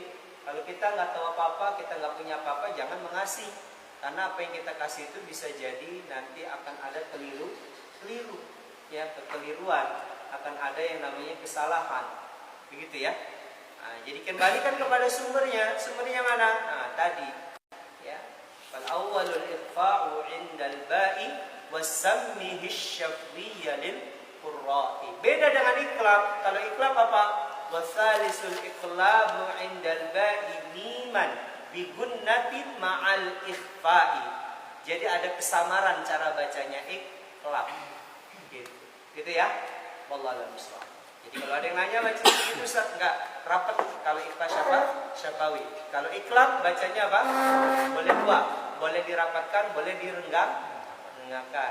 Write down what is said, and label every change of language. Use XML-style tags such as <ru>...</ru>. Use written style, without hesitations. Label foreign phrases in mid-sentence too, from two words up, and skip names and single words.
<id>Kalau kita nggak tahu apa-apa, kita nggak punya apa-apa, jangan mengasih. Karena apa yang kita kasih itu bisa jadi nanti akan ada keliru, ya, kekeliruan, akan ada yang namanya kesalahan, begitu ya. Nah, jadi kembalikan kepada sumbernya. Sumbernya mana? Nah, tadi,</id> <ar>ya. فالأول الإخفاء عند الباء وسمه الشفوي للقراء.</ar> <id>Beda dengan iqlab. Kalau iqlab apa?</id> <ar>والثالث الإقلاب عند الباء ميما بغنة مع الإخفاء.</ar> <id>Jadi ada kesamaran cara bacanya iqlab. Gitu ya.</id> <ar>والله أعلم بالصواب.</ar> <id>Jadi kalau ada yang nanya baca itu Ustaz, enggak rapat kalau ikhfa syafawi. Kalau iqlab bacanya apa? Boleh dua, boleh dirapatkan, boleh direnggangkan.</id>